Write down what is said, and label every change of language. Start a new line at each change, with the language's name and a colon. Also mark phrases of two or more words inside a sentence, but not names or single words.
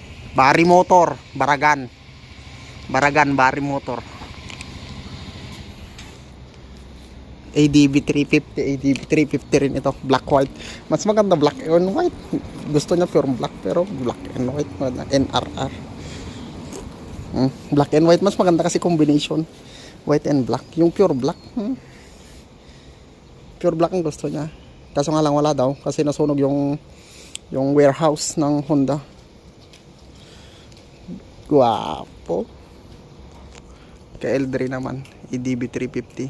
Filipino: Bari motor, Baragan. Baragan Bari motor. ADB 350, ADB 350 rin ito, black white. Mas maganda
English: black and white.
Filipino: Gusto niya
English: pure black
Filipino: pero
English: black and white,
Filipino: NRR.
English: Black and white
Filipino: mas maganda kasi combination.
English: White and black.
Filipino: Yung
English: pure black, pure black
Filipino: ang gusto niya. Kaso nga lang wala daw kasi nasunog yung warehouse ng Honda. Guwapo. Kay Eldre naman, ADB 350.